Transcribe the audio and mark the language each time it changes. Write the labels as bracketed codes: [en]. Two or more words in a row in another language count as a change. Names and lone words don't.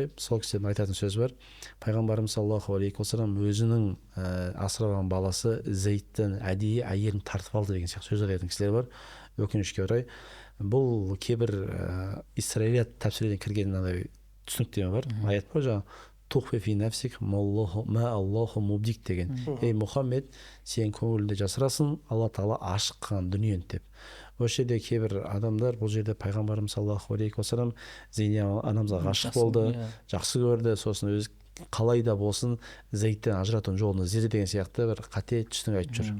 [kk] Сол кісілердің айтатын сөз бар. Пайғамбарымыз [ar] صلى الله عليه وسلم [kk] өзінің асыраған баласы Зейдтің әдейі әйелін тартып алды деген сияқты сөз айтатын кісілер бар, өкінішке орай. Бұл кейбір исраилият тәпсірден кірген түсініктеме бар. Аят бар жаңағы [ar] تخفي في نفسك ما الله مبديك [kk] деген. Ей Мұхаммед, сен көңілінде жасырасың, Алла тағала ашық қылған дүниені деп. Осы жерде кейбір адамдар бұл жерде пайғамбарымыз [ar] صلى الله عليه وسلم [kk] Зейнеп анамызға ғашық болды, жақсы көрді, сосын өзі қалай да болсын Зейдтен ажыратудың жолын іздеді деген сияқты бір қате түсінік айтып жүр.